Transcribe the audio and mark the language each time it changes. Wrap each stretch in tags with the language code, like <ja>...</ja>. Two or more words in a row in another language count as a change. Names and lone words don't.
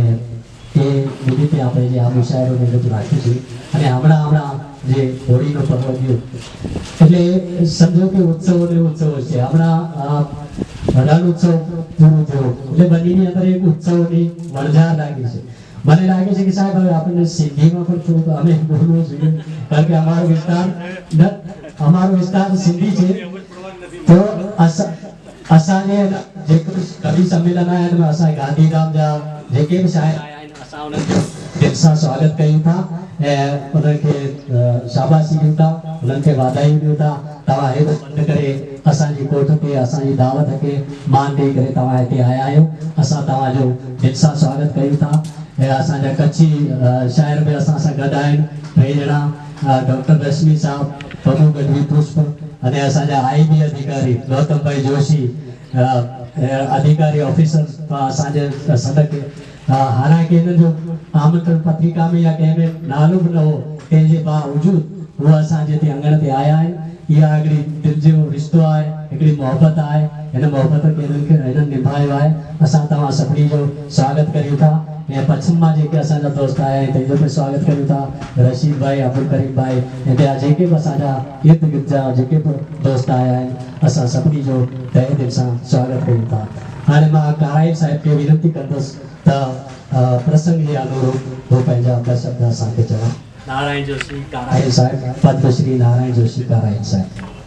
<gu>એ નિમિત્તે આપણે જે આ મુશાયરોને બધું રાખ્યું છે અને હમણાં જે હોળીનો પર્વ ગયો એટલે સમજો કે ઉત્સવો છે હમણાં રણ ઉત્સવ પૂરો થયો એટલે બંનેની અંદર એક ઉત્સવની વણઝાર લાગી છે મને લાગે છે કે સાહેબ હવે આપણને સિંધીમાં પણ થોડુંક અમે બોલવું જોઈએ કારણ કે અમારો વિસ્તાર સિંધી છે તો</gu> <sd>असांजे जेको कवि सम्मेलन आया में असां गांधीधाम जा जेके भी शायर आया आहिनि असां उन्हनि जो दिलि सां स्वागत कयूं था ऐं उन्हनि खे शाबाशी ॾियूं था उन्हनि खे वाधायूं ॾियूं था तव्हां हेॾो पंधु करे असांजी कोठ खे असांजी दावत खे मान ॾेई करे तव्हां हिते आया आहियो असां तव्हांजो दिलि सां स्वागत कयूं था ऐं असांजा कच्छी शायर बि असां सां गॾु आहिनि 2 ॼणा डॉक्टर रश्मि साहब प्रभु गढ़वी पुष्प ऐं असांजा आईबी अधिकारी गौतमभाई जोशी अधिकारी ऑफिसर असांजे सदक हालांकि इन जो आमंत्रण पत्रिका में या कंहिं में नालो बि न हो तंहिंजे बावजूद उहे असांजे हिते अंगण ते आया आहिनि इहा हिकिड़ी दिलि जो रिश्तो आहे हिकिड़ी मोहबत आहे हिन मोहबत खे हिननि निभायो आहे असां तव्हां सभिनी जो स्वागत करियूं था ऐं पश्चिम मां जेके असांजा दोस्त आया आहिनि तंहिंजो बि स्वागत करियूं था रशीद भाई अब्दुल करीम भाई ऐं ॿिया जेके बि असांजा इर्द गिर्द जा जेके बि दोस्त आया आहिनि असां सभिनी जो तहे दिलि सां स्वागत कयूं था हाणे मां काराइल साहिब खे विनती कंदुसि त प्रसंग जे अनुरूप हो पंहिंजा ॿ शब्द असांखे चवनि नारायण जोशी काराइल साहिब पद्मश्री नारायण जोशी काराइल साहिब</sd>